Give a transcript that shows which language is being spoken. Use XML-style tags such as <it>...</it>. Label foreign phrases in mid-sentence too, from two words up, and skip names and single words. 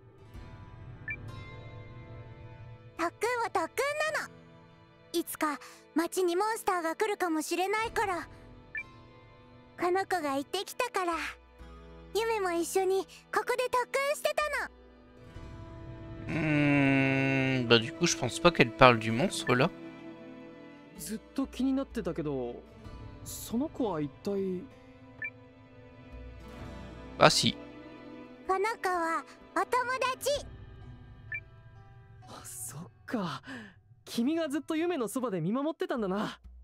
<ja>特訓は特訓なの。いつか町にモンスターが来るかもしれないから。この子が言ってきたから。夢も一緒にここで特訓してたの。</ja> <fr>Bah du coup je pense pas qu'elle parle du monstre là.</fr> <ja>ずっと気になってたけど、その子は一体。</ja> <fr>Ah si.</fr> <ja>この子はお友達。あ、そっか。君がずっと夢のそばで見守ってたんだな。</ja>